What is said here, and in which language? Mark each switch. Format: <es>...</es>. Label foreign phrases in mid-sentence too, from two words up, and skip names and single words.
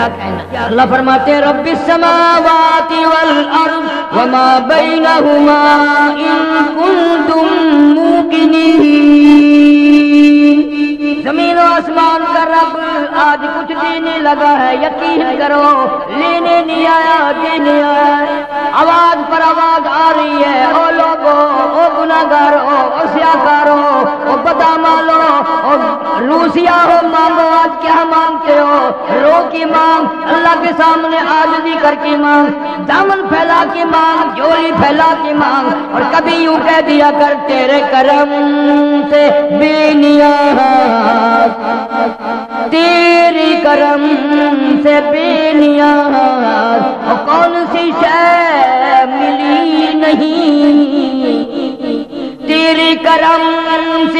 <ur>اللہ فرماتے ہیں</ur> <ar>رب السماوات والارض وما بینہما ان کنتم موقنین،</ar> <ur>زمین و آسمان کا رب آج کچھ دینے لگا ہے، یقین یقین کرو لینے نہیں آیا دینے آیا آواز پر آواز آ رہی ہے او لوگو او گناہگارو او سیاکارو او بدامالو او روسیا ہو مانگو آج کیا مانگتے ہو رو کی مانگ اللہ کے سامنے عاجزی کر کے مانگ دامن پھیلا کے مانگ جھولی پھیلا کے مانگ اور کبھی یوں کہہ دیا کر تیرے کرم سے بے نیاز تیری کرم سے بے نیاز اور کون سی شے ملی نہیں تیری کرم سے</ur>